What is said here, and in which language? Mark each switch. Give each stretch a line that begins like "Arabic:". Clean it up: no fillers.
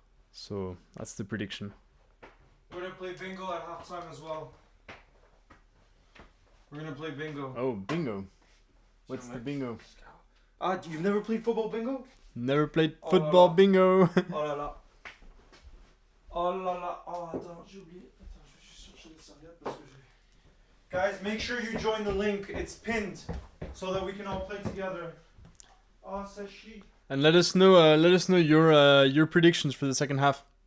English: So that's the prediction. We're gonna play bingo at halftime as well. We're gonna play bingo. Oh, bingo! What's the bingo? You've never played football bingo? Never played football bingo.
French: Oh là là. Oh là là. Oh, attends, j'ai oublié. Attends, je vais juste chercher les serviettes parce que j'ai...
English: Guys, make sure you join the link. It's pinned so that we can all play together.
French: Oh, ça chie.
English: And let us know your predictions for the second half.